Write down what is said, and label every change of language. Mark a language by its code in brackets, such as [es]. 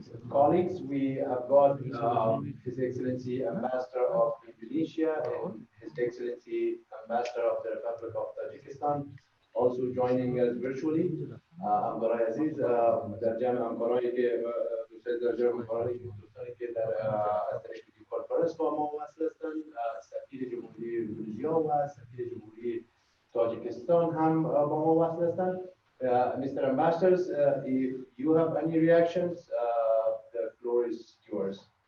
[en] Colleagues, we have got His Excellency Ambassador of Indonesia and His Excellency Ambassador of the Republic of Tajikistan also joining us virtually. [fa] همکارای عزیز در جمع همکارایی که در جمع همکارایی که در از طریق کانفرنس با ما وصل هستند، سفیر جمهوری اندونزیا و سفیر جمهوری تاجیکستان هم با ما وصل هستند. [en] Mr. Ambassadors, if you have any reactions, the floor is yours.